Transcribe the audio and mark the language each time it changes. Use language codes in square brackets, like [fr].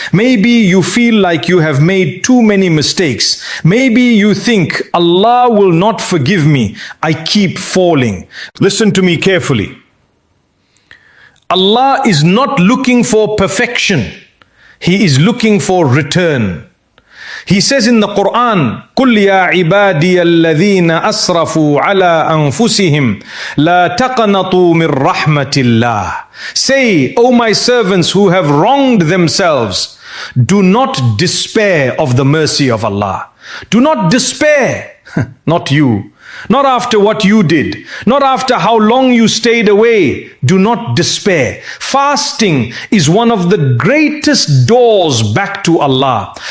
[en] Maybe you feel like you have made too many mistakes. Maybe you think Allah will not forgive me. I keep falling. Listen to me carefully. Allah is not looking for perfection. He is looking for return. He says in the Quran, [ar] قُلْ يَا عِبَادِيَ الَّذِينَ أَسْرَفُوا عَلَىٰ أَنفُسِهِمْ لَا تَقْنَطُوا مِنْ رَحْمَةِ اللَّهِ. [en] Say, O my servants who have wronged themselves, do not despair of the mercy of Allah. Do not despair. Not you. Not after what you did, not after how long you stayed away. Do not despair. Fasting is one of the greatest doors back to Allah.